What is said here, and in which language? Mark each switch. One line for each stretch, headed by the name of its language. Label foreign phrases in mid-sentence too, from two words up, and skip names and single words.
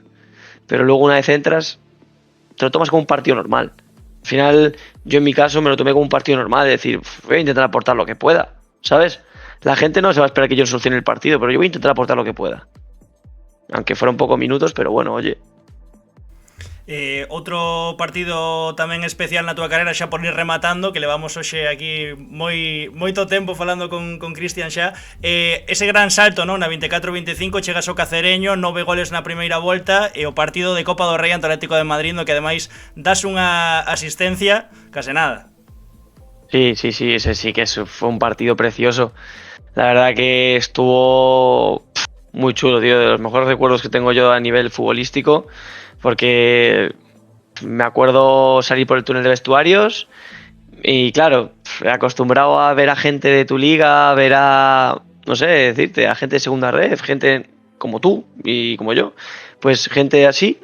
Spanish: Pero luego una vez entras, te lo tomas como un partido normal. Al final, yo en mi caso me lo tomé como un partido normal, de decir, voy a intentar aportar lo que pueda, ¿sabes? La gente no se va a esperar que yo solucione el partido, pero yo voy a intentar aportar lo que pueda. Aunque fueron pocos minutos, pero bueno, oye.
Galician: Outro partido tamén especial na túa carreira, xa por ir rematando, que levamos hoxe aquí moito tempo falando con Cristian xa, ese gran salto, non? Na 24-25 chegas ao Cacereño, 9 goles na primeira volta, e o partido de Copa do Rei ante o Atlético de Madrid, no que ademais das unha asistencia case nada.
Spanish: Sí, ese sí que fue un partido precioso. La verdad que estuvo muy chulo, tío, de los mejores recuerdos que tengo yo a nivel futbolístico, porque me acuerdo salir por el túnel de vestuarios y claro, acostumbrado a ver a gente de tu liga, ver a, no sé, decirte, a gente de segunda red, gente como tú y como yo, pues gente así.